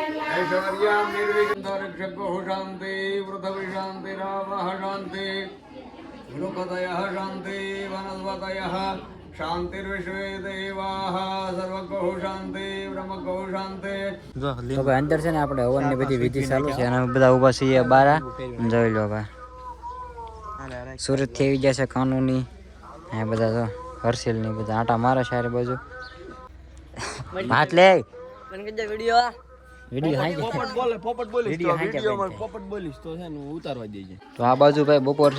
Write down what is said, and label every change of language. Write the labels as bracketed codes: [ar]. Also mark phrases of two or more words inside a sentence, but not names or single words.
[sa] ऐश्वर्यां निर्विघ्नरक्षको शान्ति पृथ्वी शान्तिरावः शान्ति लोकदयः शान्ति वनस्पतयः शान्तिर्विश्वे देवाः सर्वगो शान्ति ब्रह्मगो शान्ति. [gu] તો ભાઈ અંદર છે ને આપણે હવનની બધી વિધિ ચાલુ છે અને બધા ઊભા છીએ બારા જોઈ લો ભાઈ. સુરત થી આવી ગયા છે કાનૂની એ બધા તો હર્ષિલ ની બધા આટા મારે છે બાજુ હાથ લે વિડિયો તો આ બાજુ ભાઈ બપોર છે